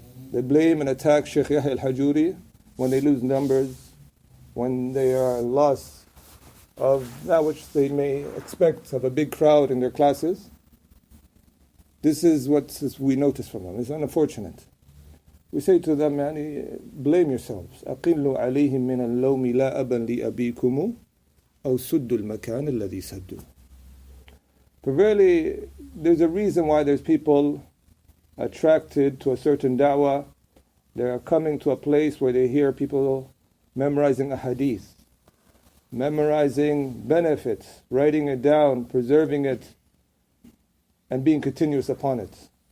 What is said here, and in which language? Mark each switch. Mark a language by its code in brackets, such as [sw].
[en] They blame and attack Sheikh Yahya al-Hajuri when they lose numbers, when they are lost of that which they may expect of a big crowd in their classes. This is what we notice from them. It's unfortunate. We say to them, blame yourselves. [ar] أقلوا عليهم من اللوم لا أبا لأبيكم أو سدوا المكان الذي سدوا. [en] For really, there's a reason why there's people attracted to a certain da'wah. They are coming to a place where they hear people memorizing a hadith, memorizing benefits, writing it down, preserving it, and being continuous upon it.